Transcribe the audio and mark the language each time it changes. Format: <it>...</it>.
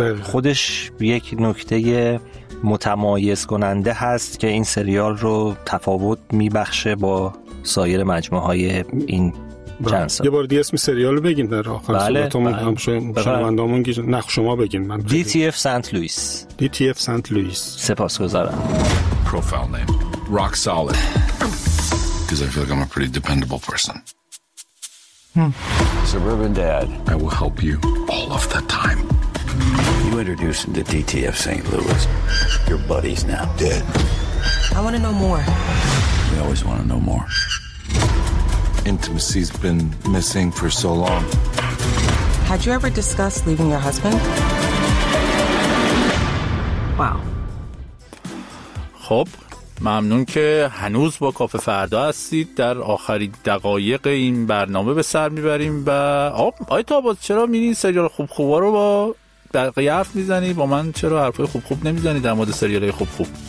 <fa>خودش یک نکته متمایز کننده هست که این سریال رو تفاوت میبخشه با سایر مجموعه های این چند سال. یه بار دیگه اسم سریال رو بگین در آخر صحبتمون، هم شنوندامون گیر نخ، شما بگین. من DTF سنت لوئیس. DTF سنت لوئیس. سپاسگزارم.</fa> <en>Profile name rock solid. Cuz I feel like I'm a pretty dependable person. Suburban dad. I will help you all of the time. You introduce him to DTF St. Louis. Your buddies now. Dead. I want to know more. We always want to know more. Intimacy's been missing for so long. Had you ever discussed leaving your husband? Wow.</en> <fa>خب ممنون که هنوز با کافه فردا هستید. در آخرین دقایق این برنامه به سر میبریم و آقای تاباز چرا میرین سریال خوب خوبا رو با بقیه حرف میزنی، با من چرا حرفای خوب خوب نمیزنی در مورد سریال خوب خوب؟</fa>